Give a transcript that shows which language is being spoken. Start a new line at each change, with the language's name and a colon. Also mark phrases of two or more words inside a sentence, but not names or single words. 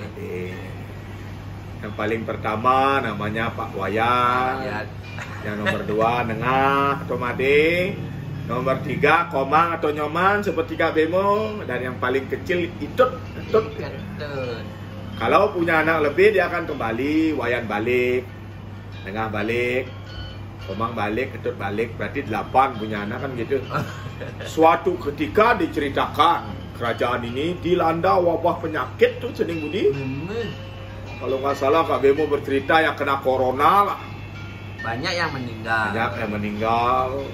Indonesian: Yang paling pertama namanya Pak Wayan. Yang nomor 2 Nengah atau Made. Nomor 3 Komang atau Nyoman seperti Kak Bemo. Dan yang paling kecil Itut. Kalau punya anak lebih dia akan kembali. Wayan balik, Nengah balik, Komang balik, Ketut balik. Berarti 8 punya anak kan gitu. Suatu ketika diceritakan kerajaan ini dilanda wabah penyakit tuh Cening Budi. Kalau nggak salah Kak Bemo bercerita yang kena corona lah. Banyak yang meninggal. Banyak yang meninggal.